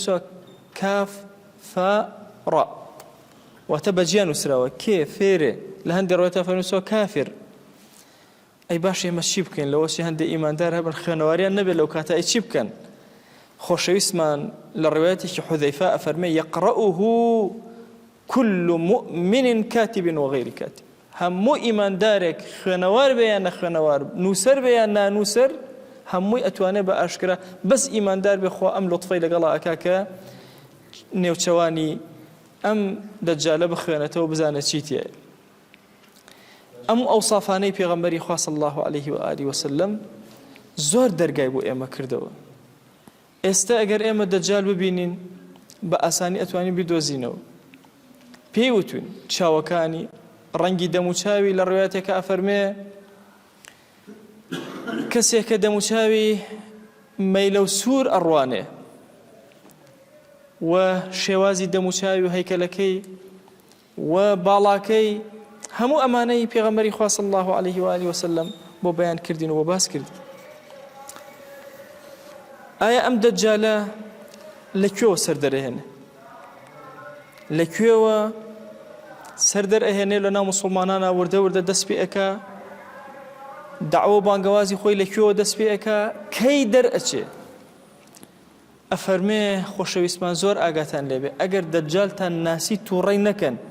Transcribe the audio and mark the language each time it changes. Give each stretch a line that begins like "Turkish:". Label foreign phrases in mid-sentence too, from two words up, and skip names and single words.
Central Kurdish: کاف فا ڕا واتە بەجیان نووسراوە کێ فێرێ لە هەندێک ڕوایەتە ئەفەرمێ کافر ئەی باش ئێمە چی بکەین لەوەسی هەندێک ئیماندار هەبن خوێنەواریان نەبێت لەو کاتە چی بکەن خۆشەویستمان لە ڕوایەتێکی حوذەیفە ئەفەرمێ
Arabic: یەقڕەؤه كل مؤمن كاتب وغير كاتب
Central Kurdish: هەموو ئیماندارێک خوێنەوار بێ یان نەخوێنەوار نووسەر بێ یان نانووسەر هەمووی ئەتوانێت بە ئاشکرا بەس ئیماندار بێ خوا ئەم لوتفەی لەگەڵا ئەکا کە نێوچەوانی ئەم دەجالە بخوێنێتەوە بزانێت چی تێیە ئەم ئەوسافانەی پێغەمبەری خوا
Arabic: صلی الله عليه وآله وسلم
Central Kurdish: زۆر دەرگای بۆ ئێمە کردەوە ئێستا ئەگەر ئێمە دەجال ببینین بە ئاسانی ئەتوانین بیدۆزینەوە پێی وتوین چاوەکانی ڕەنگی دەموچاوی لە ڕوایەتێکە ئەفەرمێ کەسێک کە دەموچاوی مەیلە و سوور ئەڕوانێ و شێوازی دەموچاوی و هەیکەلەکەی و باڵاکەی هەموو ئەمانەی پێغەمبەری خوا
Arabic: صلی الله عليه وآله وسلم
Central Kurdish: بۆ بەیان کردین و باس کردین ئایا ئەم دەجالە لەکوێوە سەردەرەهێنێ لەکوێوە سەردەرئەهێنێ لە ناو موسڵمانانە وردە وردە دەست پێ ئەکا دعوە بانگەوازی خۆی لەکوێوە دەست پێ ئەکا کەی دەرئەچێ ئەفەرمێ خۆشەویستمان زۆر ئاگاتان لێبێ ئەگەر دەجالتان ناسی تووڕەی نەکەن